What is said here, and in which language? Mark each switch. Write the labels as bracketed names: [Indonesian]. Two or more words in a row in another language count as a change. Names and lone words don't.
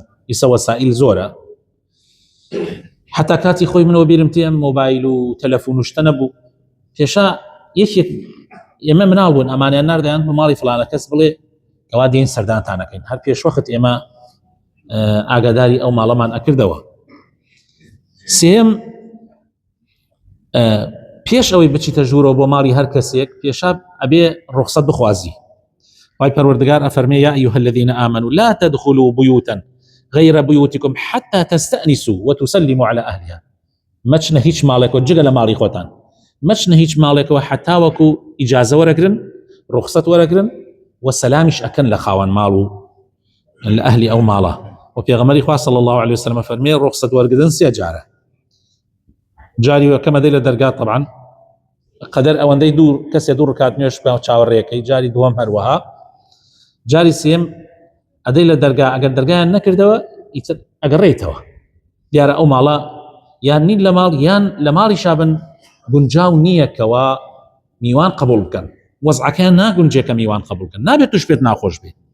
[Central Kurdish] ئیسە وەسائیل زۆرە، حتا کاتی خۆی منەوە بیرم تێم مۆبایل و تەلەفۆن و شتە نەبوو، پێشا یەکێک ئێمە مناڵ بوون ئەمانیان ناردایان بە ماڵی فڵانە کەس بڵێ کەوا دێن سەردانتانەکەین، هەر پێش وەخت ئێمە ئاگاداری ئەو ماڵەمان ئەکردەوە. سێم پێش ئەوەی بچیتە ژوورەوە بۆ ماڵی هەر کەسێک پێشا ئەبێ ڕوخسەت بخوازی. خوای پەروەردگار ئەفەرمێ [Arabic] یا ئەیها الذین آمنوا لا تدخلوا بيوتا غير بيوتكم حتى تستأنسوا وتسلموا على أهلها. [Central Kurdish] مەچنە هیچ ماڵێکەوە جگە لە ماڵی خۆتان، مەچنە هیچ ماڵێکەوە حتا وەکو ئیجازە وەرەگرن، ڕوخسەت وەرەگرن و سەلامیش ئەکەن لە خاوەن ماڵ و لە ئەهلی ئەو ماڵە. و پێغەمبەری خوا [Arabic] صلی الله عليه وسلم [Central Kurdish] فەرمێ ڕوخسەت وەرگرتن سێ جارە. جاری یەکەمە دەی لە دەرگا طبعا قەدەر ئەوەندەی دوور کەسێ دوور ڕکات نوێش بە چاوەڕێەکەی، جاری دووەم هەروەها، جاری سێم ئەدەی لە دەرگا ئەگەر دەرگایان نەکردەوە ئیتر ئەگەڕێیتەوە، دیارە ئەو ماڵە یان نین لە ماڵ یان لە ماڵی شابن گونجاو نییە کەوا میوان قبول بکەن، وەزعەکەیان ناگونجێ کە میوان قبول بکەن، نابێت توش پێت ناخۆش بێت.